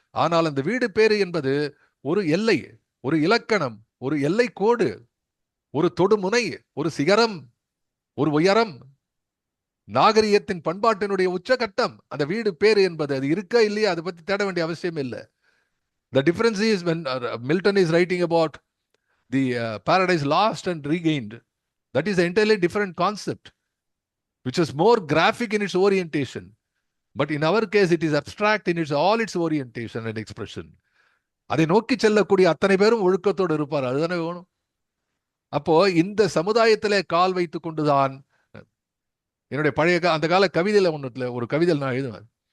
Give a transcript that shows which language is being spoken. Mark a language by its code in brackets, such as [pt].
[ta] ஆனால் அந்த வீடு பேரு என்பது ஒரு எல்லை, ஒரு இலக்கணம், ஒரு எல்லை கோடு, ஒரு தொடுமுனை, ஒரு சிகரம், ஒரு உயரம், நாகரிகத்தின் பண்பாட்டினுடைய உச்சகட்டம் அந்த வீடு பேரு என்பது. அது இருக்கா இல்லையா அதை பத்தி தேட வேண்டிய அவசியம் இல்லை. [en] The difference is when Milton is writing about the paradise lost and regained, that is an entirely different concept, which is more graphic in its orientation. But in our case, it is abstract in all its orientation and expression. [ta] அதை நோக்கி செல்லக்கூடிய அத்தனை பேரும் ஒழுக்கத்தோடு இருப்பார். அதுதானே வேணும். அப்போ இந்த சமுதாயத்திலே கால் வைத்துக் கொண்டுதான் என்னுடைய பழைய அந்த கால கவிதையில ஒன்றுல ஒரு கவிதை நான் எழுதுவேன்.